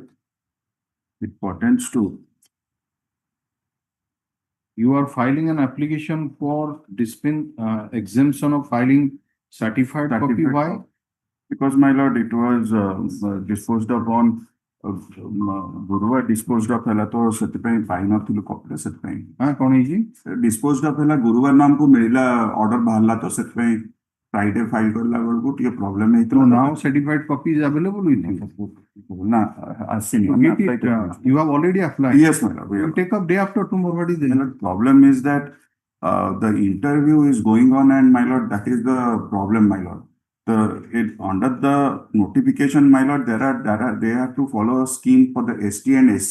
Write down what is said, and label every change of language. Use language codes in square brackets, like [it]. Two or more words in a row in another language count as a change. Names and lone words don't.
[en] It pertains to you are filing an application for exemption of filing certified copy. Why? Because, my lord, it was disposed of on Guruvar disposed of [or] ହେଲା ତ ସେଥିପାଇଁ ପାଇନଥିଲୁ କପିରେ ସେଥିପାଇଁ କଣ ହେଇଛି? [en] disposed of [or] ହେଲା ଗୁରୁବାର ନା ଆମକୁ ମିଳିଲା ଅର୍ଡର ବାହାରିଲା ତ ସେଥିପାଇଁ [en] Friday file [or] କରିଲା ବେଳକୁ ଟିକେ ପ୍ରୋବ୍ଲେମ ହେଇଥିଲା। [en] Now certified copy is available with you. [or] ନା ଆସିନି। [en] You have already applied. Yes, my lord. You take up day after tomorrow. What is the problem is that the interview is going on, and my lord, that is the problem, my lord. Under the notification, my lord, they have to follow a scheme for the ST and SC.